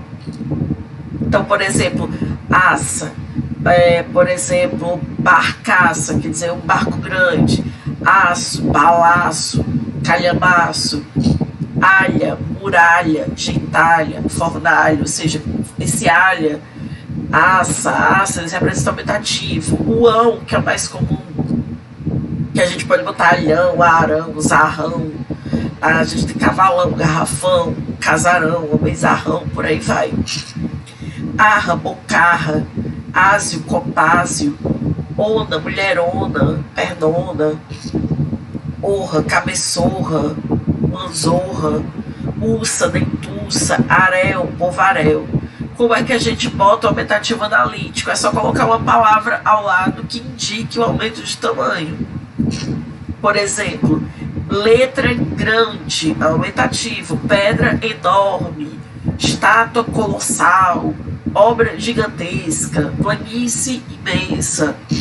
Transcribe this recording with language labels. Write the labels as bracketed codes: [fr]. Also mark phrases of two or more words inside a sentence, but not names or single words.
[pt] Então, por exemplo, aça, por exemplo, barcaça, quer dizer, um barco grande, aço, balaço, calhamaço, alha, muralha, gentalha, fornalha, ou seja, esse alha, aça, eles representam aumentativo. O ão, que é o mais comum, que a gente pode botar alhão, arão, zarrão, a gente tem cavalão, garrafão, casarão, homenzarrão, por aí vai. Arra, bocarra, ásio, copásio, ona, mulherona, pernona, orra, cabeçorra, manzorra, ursa, dentuça, arel, povarel. Como é que a gente bota o aumentativo analítico? É só colocar uma palavra ao lado que indique o aumento de tamanho. Por exemplo, letra grande, aumentativo, pedra enorme, estátua colossal, obra gigantesca, planície imensa.